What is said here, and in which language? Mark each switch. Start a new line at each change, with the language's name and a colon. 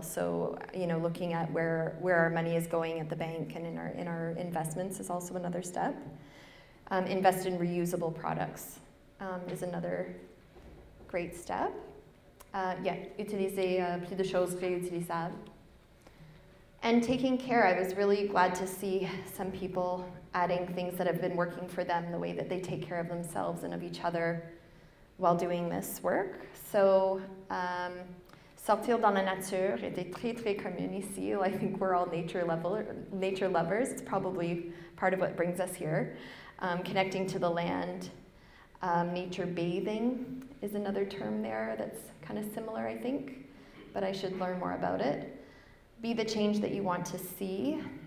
English: So, looking at where our money is going at the bank and in our investments is also another step. Invest in reusable products is another great step.
French: Utiliser plus de choses réutilisables.
English: And taking care. I was really glad to see some people adding things that have been working for them, the way that they take care of themselves and of each other while doing this work.
French: So, sortir dans la nature était très, très commune ici.
English: I think we're all nature lovers. It's probably part of what brings us here. Connecting to the land. Nature bathing is another term there that's kind of similar, I think. but I should learn more about it. Be the change that you want to see.